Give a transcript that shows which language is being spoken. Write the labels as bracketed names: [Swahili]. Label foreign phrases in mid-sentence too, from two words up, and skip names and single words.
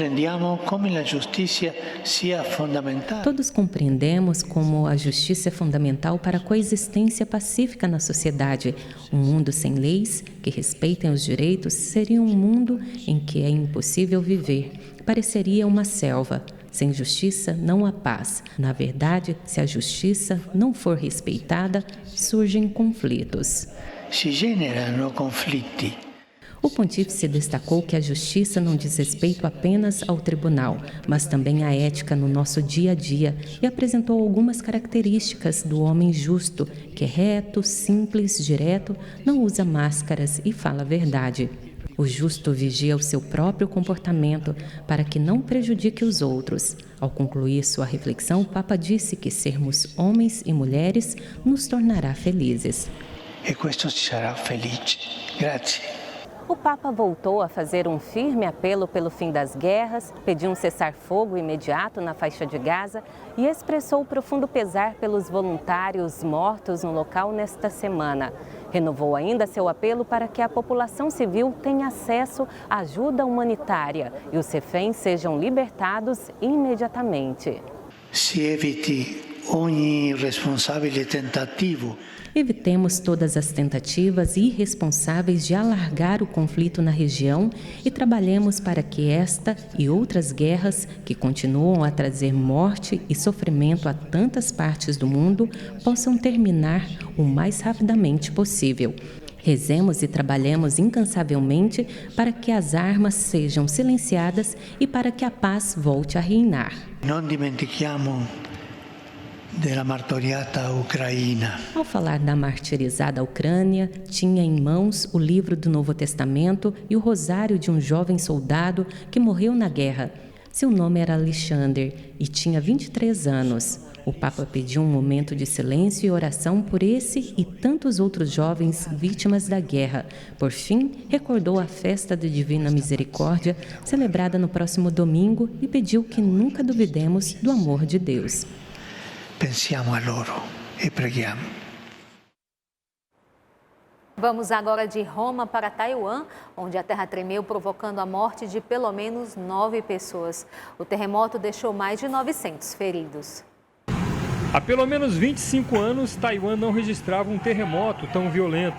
[Portuguese] compreendemos como a justiça é fundamental para a coexistência pacífica na sociedade. Um mundo sem leis que respeitem os direitos seria um mundo em que é impossível viver. Pareceria uma selva. Sem justiça não há paz. Na verdade, se a justiça não for respeitada, surgem conflitos. [Italian] Si generano conflitti. [Portuguese] O pontífice destacou que a justiça não diz respeito apenas ao tribunal, mas também à ética no nosso dia a dia e apresentou algumas características do homem justo, que é reto, simples, direto, não usa máscaras e fala a verdade. O justo vigia o seu próprio comportamento para que não prejudique os outros. Ao concluir sua reflexão, o Papa disse que sermos homens e mulheres nos tornará felizes. [Italian] E questo ci sarà felice. Grazie. [Portuguese] O Papa voltou a fazer um firme apelo pelo fim das guerras, pediu um cessar-fogo imediato na faixa de Gaza e expressou profundo pesar pelos voluntários mortos no local nesta semana. Renovou ainda seu apelo para que a população civil tenha acesso à ajuda humanitária e os reféns sejam libertados imediatamente. [Italian] Se eviti ogni irresponsabile tentativo. [Portuguese] Evitemos todas as tentativas irresponsáveis de alargar o conflito na região e trabalhemos para que esta e outras guerras, que continuam a trazer morte e sofrimento a tantas partes do mundo, possam terminar o mais rapidamente possível. Rezemos e trabalhemos incansavelmente para que as armas sejam silenciadas e para que a paz volte a reinar. [Italian] Não dimentichiamo della martoriata Ucraina. [Portuguese] Ao falar da martirizada Ucrânia, tinha em mãos o livro do Novo Testamento e o rosário de um jovem soldado que morreu na guerra. Seu nome era Alexander e tinha 23 anos. O Papa pediu um momento de silêncio e oração por esse e tantos outros jovens vítimas da guerra. Por fim, recordou a festa da Divina Misericórdia, celebrada no próximo domingo, e pediu que nunca duvidemos do amor de Deus. [Italian] Pensiamo a loro e preghiamo. [Portuguese] Vamos agora de Roma para Taiwan, onde a terra tremeu, provocando a morte de pelo menos 9 pessoas. O terremoto deixou mais de 900 feridos. Há pelo menos 25 anos, Taiwan não registrava um terremoto tão violento.